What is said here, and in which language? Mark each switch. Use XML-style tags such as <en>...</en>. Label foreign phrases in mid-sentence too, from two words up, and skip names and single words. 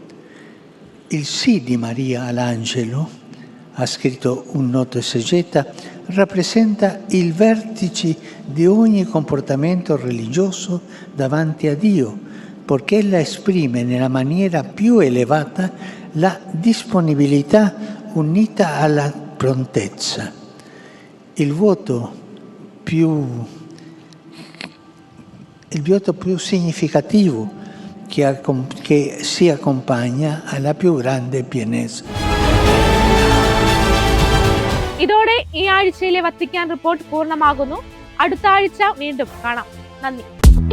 <it>Il sì di Maria all'angelo, ha scritto un noto esegeta, rappresenta il vertice di ogni comportamento religioso davanti a Dio, perché ella esprime nella maniera più elevata la disponibilità unita alla prontezza. Il voto più significativo che si accompagna alla più grande pienezza.</it> <ml>ഇതോടെ ഈ ആഴ്ചയിലെ വത്തിക്കാൻ റിപ്പോർട്ട് പൂർണ്ണമാകുന്നു. അടുത്ത ആഴ്ച വീണ്ടും കാണാം. നന്ദി.</ml>